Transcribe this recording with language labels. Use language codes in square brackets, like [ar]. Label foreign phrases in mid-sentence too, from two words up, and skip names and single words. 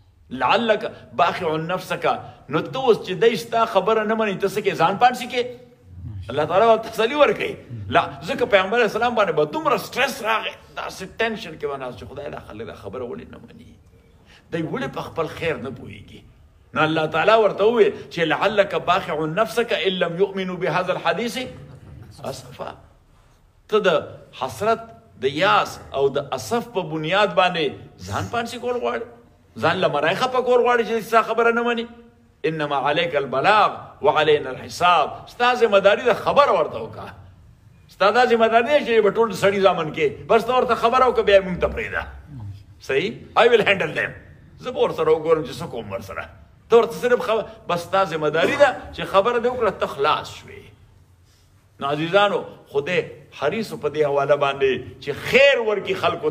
[ar] لعلک باخع نفسک [ps] نو ته اوس چې دی ستا خبره نه مني ته څه کې ځان پانسي کې الله تعالی ورته تسلي ورکوي لا ځکه پیغمبر اسلام باندې به دومره سټرس راغی داسې ټینشن کې به ناست چې خدای دا خلک دا خبره ولې نه مني دی ولې په خپل خیر نه پوهېږي نو الله تعالی ورته وویل چې [ar] لعلک باخع نفسک ان لم یؤمنوا بهذا الحدیث اسفا [ps] ته د حسرت د یاس او د اسف په بنیاد باندې ځان پانسي کول غواړي ځان له مرای خفه کول غواړي چې ستا خبره نه مني [ar] انما علیک البلاغ وعلینا الحساب [ps] ستا ذمہ داري د خبر ورته وکړه ستا دا ذمہ داري دی چې په ټول سړي ځامن کې بس ته ورته خبره وکړه بیا موږ ته پرېږده صحیح [en] I will handle them [ps] زه به ورسره وګورم چې څه کوم ورسره ته ورته صرف بس ستا ذمہ داري ده چې خبره دې وکړه ته خلاص شوې نو عزیزانو خدای حریص په دې حواله باندې چې خیر ورکي خلکو